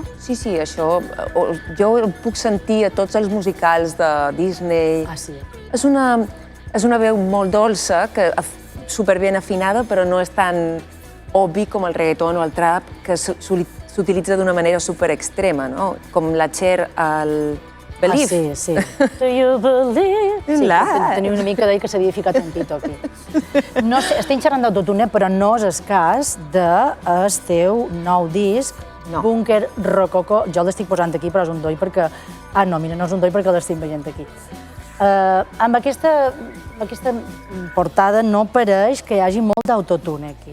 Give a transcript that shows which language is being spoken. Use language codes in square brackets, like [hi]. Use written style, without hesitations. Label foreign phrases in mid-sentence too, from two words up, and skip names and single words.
[ca] Sí, això, jo el puc sentir a tots els musicals de Disney. Ah, sí. És una veu molt dolça, superben afinada, però no és tan obvi com el reggaeton o el trap, que s'utilitza d'una manera superextrema, no? Com la Cher al Believe. Ah, sí. [en] Do you believe? [ca] Sí, tenia una mica d'ell que s'havia ficat un pito aquí. No sé, estem xerrant d'autotune, però no és el cas del teu nou disc, Búnquer Rococó. Jo l'estic posant aquí, però és un doll perquè... Ah, no, mira, no és un doll perquè l'estic veient aquí. Amb aquesta portada no pareix que hi hagi molt d'autotune aquí.